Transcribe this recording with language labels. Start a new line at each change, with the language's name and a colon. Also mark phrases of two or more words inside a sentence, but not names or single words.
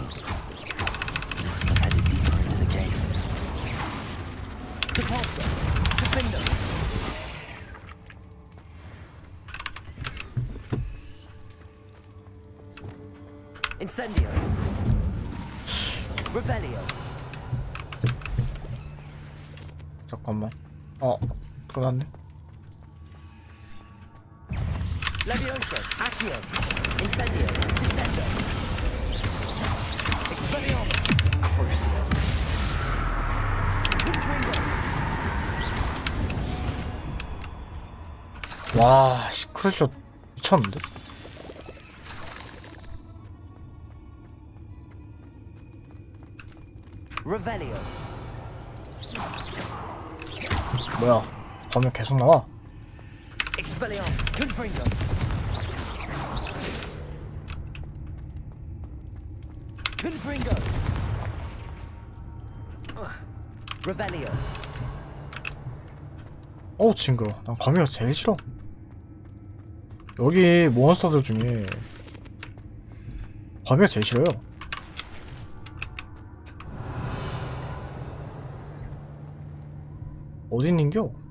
English: He must have headed deeper into the cave.
Latin: Repulsor. Defender. Incendio. Revelio.
Korean: 잠깐만. 끝났네.
Latin: Levioso, Accio, Incendio, Descendo, Expelliarmus, Crucio, Confringo.
Korean: 와, 크루쇼 미쳤는데?
Latin: Revelio.
Korean: 뭐야? 범위 계속 나와?
Latin: Expelliarmus, Confringo. Confringo. Revelio.
Korean: 어우 징그러. 난 거미가 제일 싫어. 여기 몬스터들 중에 거미가 제일 싫어요. 어디 있는겨?